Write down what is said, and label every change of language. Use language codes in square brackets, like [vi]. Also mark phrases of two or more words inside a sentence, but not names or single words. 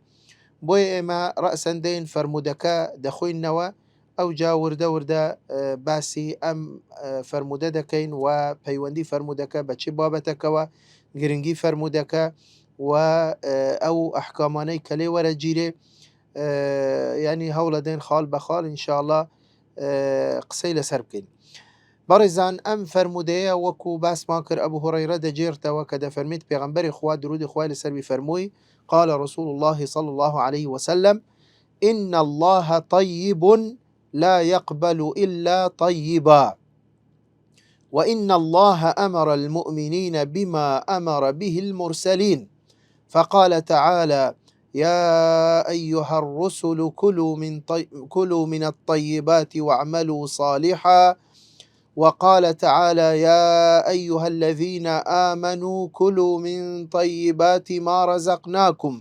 [ckb] بۆیە ئێمە ڕەئسەن دەین فەرمودەکە دەخۆینەوە، ئەو جا وردە وردە باسی ئەم فەرمودە دەکەین و پەیوەندی فەرمودەکە بە چی بابەتەکەوە، گرنگی فەرمودەکە و ئەو ئەحکامانەی کە لێ وەرەگیرێ، ینی هەوڵە دەین خاڵ بە خاڵ ئینشاءڵڵا قسەی لەسەر بکەین. بەڕێزان، ئەم فەرمودەیە وەکو باسمان کرد ئەبوو هورەیرە دەجێرتەوە کە دەفەرمێت پێغەمبەری خوا درودی خوای لەسەر بی فەرمووی: [ar] قال رسول الله صلى الله عليه وسلم: إن الله طيب لا يقبل إلا طيبا، وإن الله أمر المؤمنين بما أمر به المرسلين، فقال تعالى: يا أيها الرسل كلوا من الطيبات واعملوا صالحا، وقال تعالى: يا أيها الذين آمنوا كلوا من طيبات ما رزقناكم.